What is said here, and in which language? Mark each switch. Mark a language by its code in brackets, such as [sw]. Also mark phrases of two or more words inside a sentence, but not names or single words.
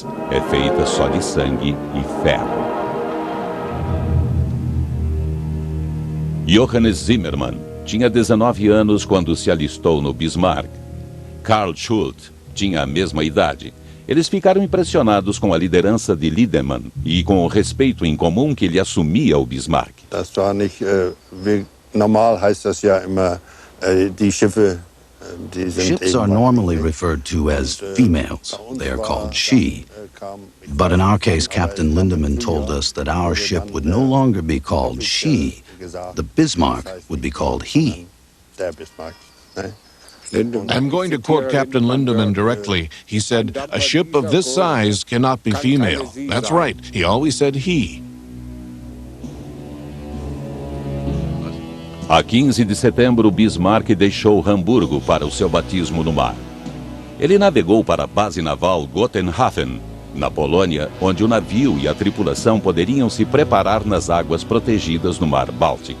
[pt] É feita só de sangue e ferro." Johannes Zimmermann tinha 19 anos quando se alistou no Bismarck. Karl Schult tinha a mesma idade. Eles ficaram impressionados com a liderança de Lindemann e com o respeito em comum que ele assumia ao Bismarck. [de] Das war nicht, normal heißt das ja immer, die Schiffe. [en] Ships are normally referred to as females. They are called she. But in our case, Captain Lindemann told us that our ship would no longer be called she. The Bismarck would be called he. I'm going to quote Captain Lindemann directly. He said, "A ship of this size cannot be female." That's right. He always said he. [pt] A 15 de setembro, Bismarck deixou Hamburgo para o seu batismo no mar. Ele navegou para a base naval Gotenhafen, na Polônia, onde o navio e a tripulação poderiam se preparar nas águas protegidas no Mar Báltico.